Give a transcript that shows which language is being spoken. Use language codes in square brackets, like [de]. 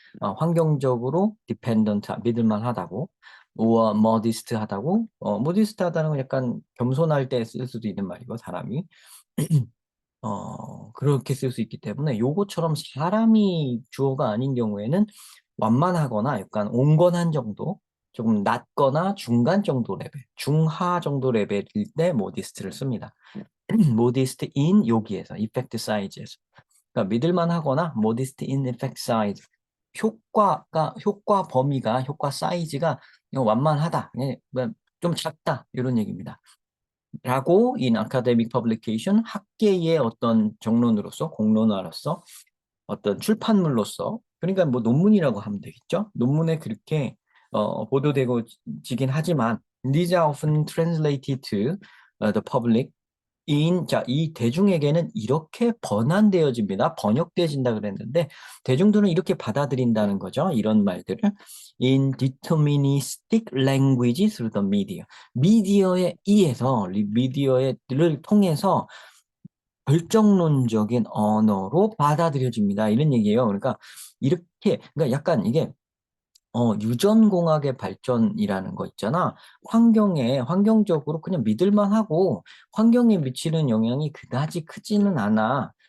[ko] 환경적으로 dependent, 믿을만하다고, or modest하다고, modest하다는 건 약간 겸손할 때 쓸 수도 있는 말이고, 사람이. 그렇게 쓸 수 있기 때문에 요거처럼 사람이 주어가 아닌 경우에는 완만하거나 약간 온건한 정도, 조금 낮거나 중간 정도 레벨, 중하 정도 레벨일 때 modest를 씁니다. [en] modest in 여기에서 effect size에서. [ko] 그러니까 믿을만하거나 [en] modest in effect size. [ko] 효과 범위가 효과 사이즈가 완만하다. 좀 작다. 이런 얘기입니다. 라고 [en] in academic publication [ko] 학계의 어떤 정론으로서 공론화로서 어떤 출판물로서 그러니까 뭐 논문이라고 하면 되겠죠. 논문에 그렇게 보도되고 지긴 하지만 [en] these are often translated to the public [ko] 자, 이 대중에게는 이렇게 번안되어집니다. 번역되어진다 그랬는데 대중들은 이렇게 받아들인다는 거죠. 이런 말들을 [en] in deterministic language through the media. [ko] 미디어에 의해서 미디어를 통해서 결정론적인 언어로 받아들여집니다. 이런 얘기예요. 그러니까 이렇게 그러니까 약간 이게 유전공학의 발전이라는 거 있잖아. 환경적으로 그냥 믿을만 하고, 환경에 미치는 영향이 그다지 크지는 않아.